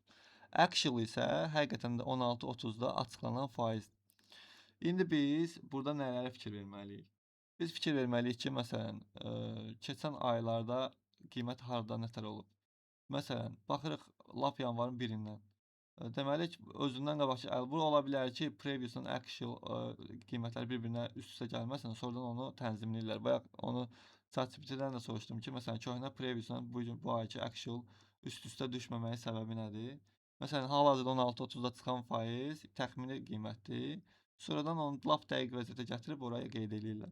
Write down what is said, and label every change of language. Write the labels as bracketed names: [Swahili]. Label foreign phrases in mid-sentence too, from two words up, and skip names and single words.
[Azerbaijani] Actual isə həqiqətən də 16.30-da açıqlanan faiz. İndi biz burada nələrə fikir verməliyik? Biz fikir verməliyik ki, məsələn, keçən aylarda qiymət harda nətər olub? Məsələn, baxırıq lap yanvarın 1-dən. Deməli özündən qabaqki bu ola bilər ki, [English] previous-un actual [Azerbaijani] qiymətləri bir-birinə üst-üstə gəlməsin, sonradan onu tənzimləyirlər. Bayaq onu ChatGPT-dən də soruşdum ki, məsələn, köhnə previous-la bu ayki actual üst-üstə düşməməyin səbəbi nədir? Məsələn, hal-hazırda 16.30-da çıxan faiz təxmini qiymətdir. Sonradan onu lap dəqiq vəziyyətə gətirib oraya qeyd eləyirlər.